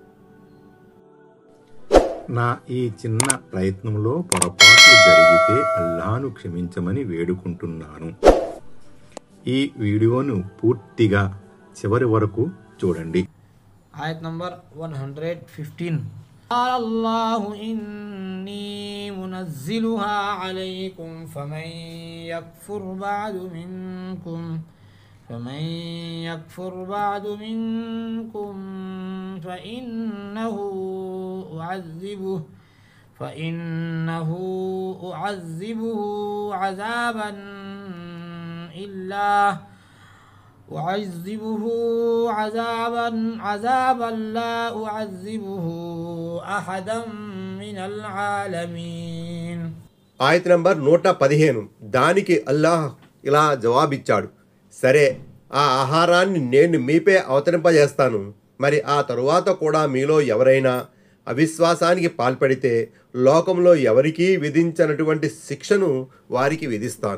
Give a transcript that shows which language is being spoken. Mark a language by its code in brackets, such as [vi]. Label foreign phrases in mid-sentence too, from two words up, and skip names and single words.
[te] నా ఈ చిన్న ప్రయత్నంలో పొరపాట్లు జరిగితే అల్లాహ్ను క్షమించమని వేడుకుంటున్నాను. ఈ వీడియోను పూర్తిగా చివరి వరకు చూడండి. ఆయత్ నంబర్ [ar] 115 قال الله إني منزلها عليكم فمن يكفر بعد منكم فإنه أعذبه عذابا عذابا لا أعذبه أحدا من العالمين. [te] ఆయత నంబర్ 115. దానికి అల్లాహ్ ఇలా జవాబిచ్చాడు, సరే, ఆ ఆహారాన్ని నేను మీపై అవతరింపజేస్తాను. మరి ఆ తరువాత కూడా మీలో ఎవరైనా అవిశ్వాసానికి పాల్పడితే లోకంలో ఎవరికీ విధించనటువంటి శిక్షను వారికి విధిస్తాను.